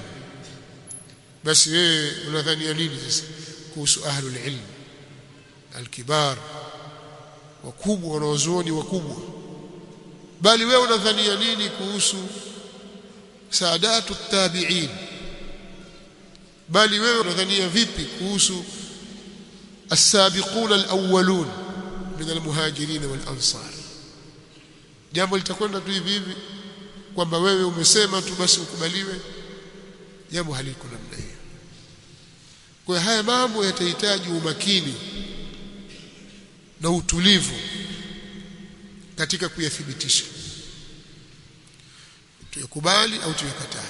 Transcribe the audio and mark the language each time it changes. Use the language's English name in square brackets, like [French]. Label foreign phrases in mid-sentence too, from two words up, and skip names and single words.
[Swahili] Basi wewe unadhania nini sasa kuhusu [Arabic] أهل العلم الكبار, [Swahili] wakubwa, wanaozuoni wakubwa? Bali wewe unadhania nini kuhusu [Arabic] سادة التابعين? [Swahili] Bali wewe unadhania vipi kuhusu [Arabic] السابقون الأولون من المهاجرين والأنصار? [Swahili] Jambo litakwenda tu hivi hivi kwamba wewe umesema tu basi ukubaliwe? Jambo haliko namna hiyo. Kwa haya mambo yatahitaji umakini na utulivu katika kuyathibitisha, tuyakubali au tuyakatae.